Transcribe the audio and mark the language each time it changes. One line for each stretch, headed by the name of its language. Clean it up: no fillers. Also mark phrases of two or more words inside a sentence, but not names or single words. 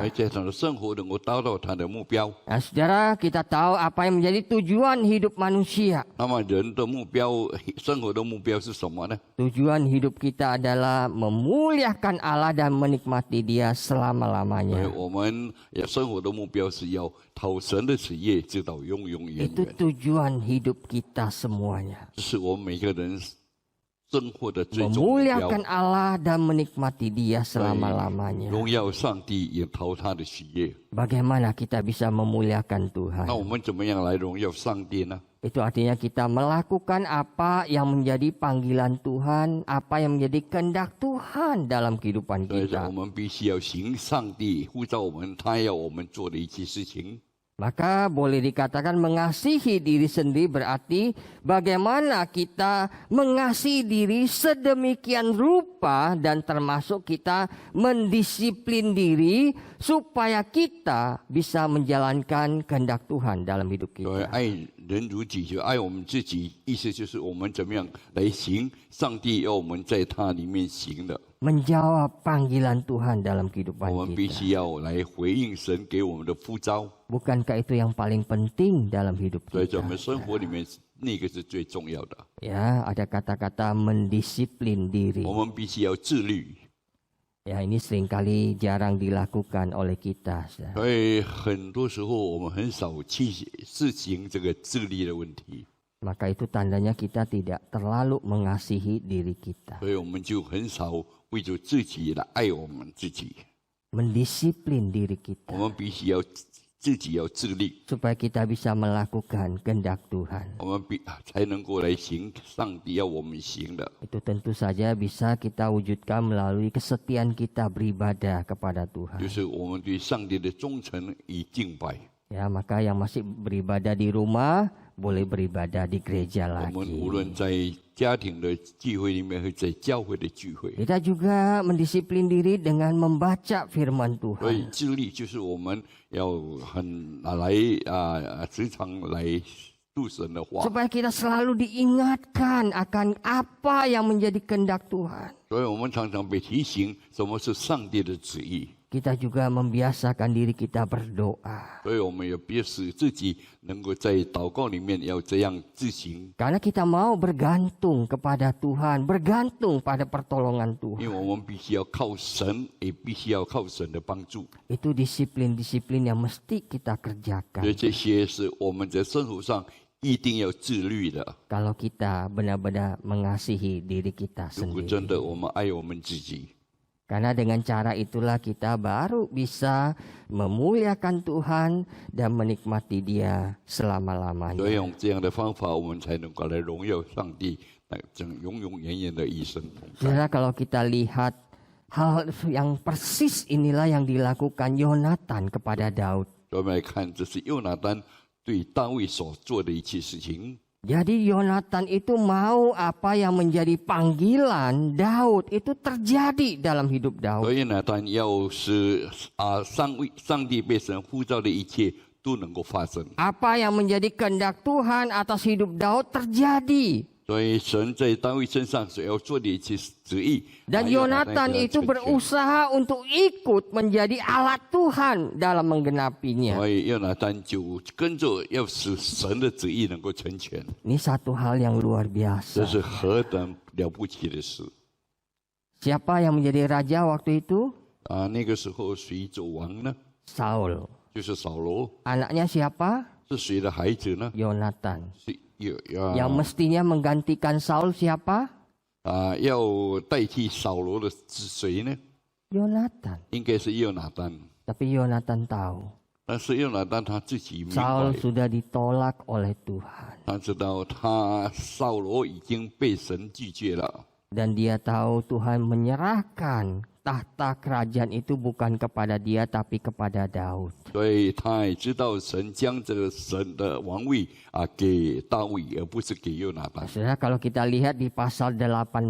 Chinese: 而在他的生活能够达到他的目标。
Indonesian: Nah, saudara, kita tahu apa yang menjadi tujuan hidup manusia.
Chinese: 那么人的目标、生活的目标是什么呢？
Indonesian: Tujuan hidup kita adalah memuliakan Allah dan menikmati Dia
Chinese: 所以
Indonesian: selama-lamanya.
Chinese: 我们生活的目标是要讨神的旨意，直到永永远
Indonesian: Itu
Chinese: 远。
Indonesian: tujuan hidup kita semuanya.
Chinese: 这是我们每个人生活的最终目标。
Indonesian: Memuliakan Allah dan menikmati Dia selama-lamanya.
Chinese: 荣耀上帝，也讨他的喜悦。
Indonesian: Bagaimana kita bisa memuliakan Tuhan?
Chinese: 那我们怎么样来荣耀上帝呢？
Indonesian: Itu artinya kita melakukan apa yang menjadi panggilan Tuhan, apa yang menjadi kehendak Tuhan dalam kehidupan
Chinese: 所以说，
Indonesian: kita.
Chinese: 我们必须要行上帝呼召我们，他要我们做的一些事情。
Indonesian: Maka boleh dikatakan mengasihi diri sendiri berarti bagaimana kita mengasihi diri sedemikian rupa dan termasuk kita mendisiplin diri supaya kita bisa menjalankan kehendak Tuhan dalam hidup
Chinese: 所以
Indonesian: kita.
Chinese: 爱人如己，就爱我们自己，意思就是我们怎么样来行上帝要我们在他里面行的。
Indonesian: Menjawab panggilan Tuhan dalam kehidupan
Chinese: 我们必
Indonesian: kita.
Chinese: 须要来回应神给我们的呼召。
Indonesian: Bukankah itu yang paling penting dalam hidup
Chinese: 所以在我
Indonesian: kita?
Chinese: 们生活里面，那个是最重要的。
Indonesian: Ya, ada kata-kata mendisiplin diri.
Chinese: 我们必须要自律。
Indonesian: Ya, ini seringkali jarang dilakukan oleh kita. saudara.
Chinese: 所以很多时候我们很少去实行这个自律的问题，
Indonesian: Maka itu tandanya kita tidak terlalu mengasihi diri kita.
Chinese: 所以我们就很少为着自己来爱我们自己。
Indonesian: Mendisiplin diri
Chinese: 我
Indonesian: kita.
Chinese: 们必须要自己要自律，
Indonesian: Supaya kita bisa melakukan kehendak Tuhan.
Chinese: 我们才能够来行上帝要我们行的。
Indonesian: Itu tentu saja bisa kita wujudkan melalui kesetiaan kita beribadah kepada
Chinese: 就
Indonesian: Tuhan.
Chinese: 是我们对上帝的忠诚与敬拜。
Indonesian: Ya, maka yang masih beribadah di rumah boleh beribadah di gereja
Chinese: 我们无
Indonesian: lagi.
Chinese: 论在家庭的聚会里面，和在教会的聚会，
Indonesian: Kita juga mendisiplin diri dengan membaca firman
Chinese: 所
Indonesian: Tuhan.
Chinese: 以自律就是我们要很来时常来读神的话。
Indonesian: Supaya kita selalu diingatkan akan apa yang menjadi kehendak Tuhan.
Chinese: 所以我们常常被提醒什么是上帝的旨意。
Indonesian: kita juga membiasakan diri kita berdoa.
Chinese: 所以我们也必使自己能够在祷告里面要这样自行，
Indonesian: Karena kita mau bergantung kepada Tuhan, bergantung pada pertolongan
Chinese: 因为
Indonesian: Tuhan.
Chinese: 我们必须要靠神，也必须要靠神的帮助。
Indonesian: Itu disiplin-disiplin yang mesti kita
Chinese: 所以
Indonesian: kerjakan.
Chinese: 这些是我们在生活上一定要自律的。
Indonesian: Kalau kita benar-benar mengasihi diri kita
Chinese: 如果真
Indonesian: sendiri.
Chinese: 的我们爱我们自己，
Indonesian: Karena dengan cara itulah kita baru bisa memuliakan Tuhan dan menikmati Dia
Chinese: 所以
Indonesian: selama-lamanya.
Chinese: 用这样的方法，我们才能够来荣耀上帝，来整永永远远的一生同在。
Indonesian: Saudara, kalau kita lihat hal yang persis inilah yang dilakukan Yonatan kepada Daud.
Chinese: 所以我们来看，这是约拿单对大卫所做的一切事情。
Indonesian: Jadi Yonatan itu mau apa yang menjadi panggilan Daud itu terjadi dalam hidup
Chinese: 所
Indonesian: Daud.
Chinese: 以约拿单要使上帝被神呼召的一切都能够发生。
Indonesian: Apa yang menjadi kehendak Tuhan atas hidup Daud terjadi.
Chinese: 所以神在大卫身上所要做的一切旨意，
Indonesian: Dan
Chinese: 约拿单
Indonesian: Yonatan
Chinese: 给他
Indonesian: itu
Chinese: 成全。
Indonesian: berusaha untuk ikut menjadi alat Tuhan dalam menggenapinya.
Chinese: 所以约拿单就跟着要使神的旨意能够成全，
Indonesian: Ini satu hal yang luar
Chinese: 这
Indonesian: biasa.
Chinese: 是何等了不起的事
Indonesian: Siapa yang menjadi raja waktu itu?
Chinese: 啊！那个时候谁做王呢？
Indonesian: Saul.
Chinese: 就是扫罗，
Indonesian: Anaknya siapa?
Chinese: 是谁的孩子呢？
Indonesian: Yonatan.
Chinese: 是
Indonesian: Yang mestinya menggantikan Saul siapa?
Chinese: 要代替扫罗的是谁呢？
Indonesian: Yonatan.
Chinese: 应该是约拿单。
Indonesian: Tapi Yonatan tahu
Chinese: 但是约拿单他自己明 Saul 白，
Indonesian: sudah ditolak oleh Tuhan.
Chinese: 他知道扫罗已经被神拒绝了。
Indonesian: Dan dia tahu Tuhan menyerahkan tahta kerajaan itu bukan kepada dia tapi kepada Daud.
Chinese: 所以他也知道神将这个神的王位给大卫，而不是给约拿单。
Indonesian: Saudara, kalau kita lihat di pasal 18.